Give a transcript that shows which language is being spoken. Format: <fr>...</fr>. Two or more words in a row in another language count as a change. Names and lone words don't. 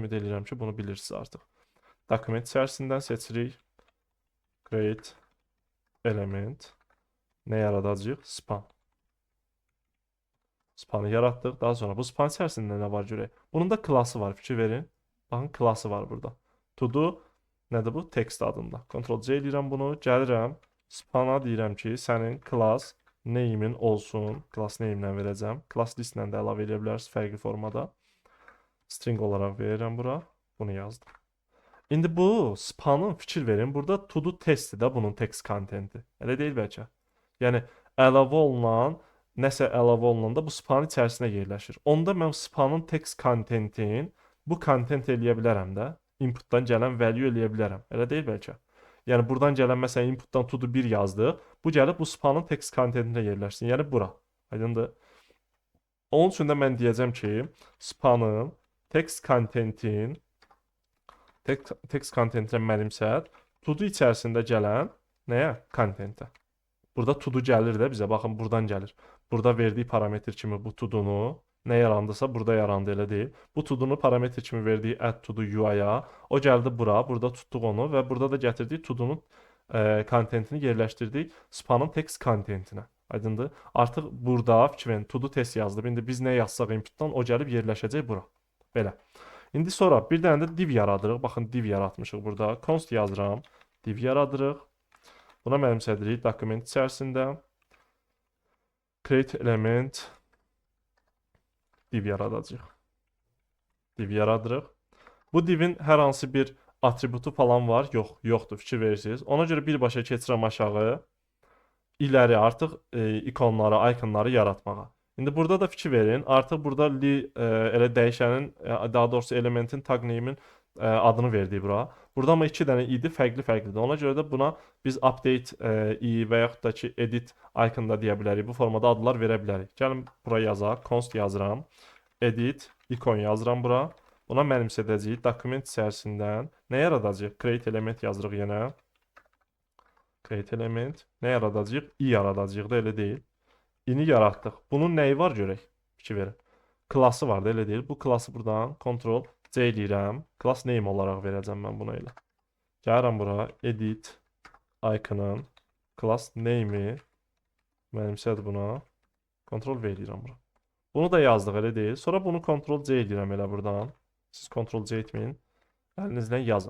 <az>Ümid edirəm ki, bunu bilirsiniz artıq. Dokument içərisindən seçirik.</az> <en>Create element.</en> <az>Nə yaradacağıq? Span. Spanı yaratdıq. Daha sonra bu span içərisində nə var görək. Bunun da klası var. Fikir verin. Baxın klası var burada.</az> <en>To do</en> <az>nədir bu? Text adında. Ctrl-C eləyirəm bunu. Gəlirəm. Spana deyirəm ki, sənin</az> <en>class name'in</en> <az>olsun.</az> <en>Class name-</en> <az>lə verəcəm.</az> <en>Class list-</en> <az>lə də əlavə edə bilərsiniz fərqli formada. String olaraq verirəm bura. Bunu yazdım. İndi bu spanın fikir verin. Burada</az> <en>to do</en> <az>testi də bunun</az> <en>text contenti.</en> <az>Elə deyil bəlkə. Yəni əlavə olunan nəsə əlavə olunanda bu spanın içərisinə yerləşir. Onda mən spanın</az> <en>text contentin</en> <az>bu content eləyə bilərəm də. Inputdan gələn value eləyə bilərəm. Elə deyil bəlkə. Yəni buradan gələn məsələn inputdan</az> <en>to do</en> <az>1 yazdıq. Bu gəlib bu spanın</az> <en>text contentinə</en> <az>yerləşsin. Yəni bura. Aydındır? Onun üçün də mən deyəcəm ki, spanın</az> <en>text contentinə</en> <az>mənimsət</az> <en>to do</en> <az>içərisində gələn nəyə? Contentə. Burada</az> <en>to do</en> <az>gəlir də bizə. Baxın buradan gəlir. Burada verdiyi parametr kimi bu</az> <en>to do'nu</en> <az>nə yarandısa burada yarandı elə deyil. Bu</az> <en>to do'nu</en> <az>parametr kimi verdiyi</az> <en>add to do UI-ya</en> <az>o gəldi bura. Burada tutduq onu və burada da gətirdik</az> <en>to do'nun</en> <az>contentini yerləşdirdik spanın</az> <en>text contentinə.</en> <az>Aydındır? Artıq burada fikir verin</az> <en>to do test</en> <az>yazdım. İndi biz nə yazsaq inputdan o gəlib yerləşəcək bura. Belə. İndi sonra bir dənə də div yaradırıq. Baxın div yaratmışıq burada. Const yazıram. Div yaradırıq. Buna mənimsədirik dokument içərisində.</az> <en>Create element</en> <az>div yaradacağıq. Div yaradırıq. Bu divin hər hansı bir atributu falan var? Yox, yoxdur. Fikir verirsiniz. Ona görə birbaşa keçirəm aşağı. İləri artıq ikonları, ikonları yaratmağa. İndi burada da fikir verin. Artıq burada elə dəyişənin, daha doğrusu elementin</az> <en>tag name-in</en> <az>adını verdik bura. Burada amma 2 dənə id fərqli-fərqlidir. Ona görə də buna biz update i və yaxud da ki</az> <en>edit icon</en> <az>da deyə bilərik. Bu formada adlar verə bilərik. Gəlin bura yazaq. Const yazıram.</az> <en>Edit icon</en> <az>yazıram bura. Buna mənimsədəcəyik. Dokument içərisindən nə yaradacağıq?</az> <en>Create element</en> <az>yazırıq yenə.</az> <en>Create element.</en> <az>Nə yaradacağıq? I yaradacağıq da elə deyil. İni yaratdıq. Bunun nəyi var görək? Fikir verin. Klası var da elə deyil. Bu klası buradan Ctrl-C eləyirəm.</az> <en>Class name</en> <az>olaraq verəcəm mən buna elə. Gəlirəm bura.</az> <en>Edit icon'ın class name'i</en> <az>mənimsədir buna. Ctrl-V eləyirəm bura. Bunu da yazdıq elə deyil. Sonra bunu Ctrl-C eləyirəm elə buradan. Siz Ctrl-C etməyin. Əlinizlə yazın.</az>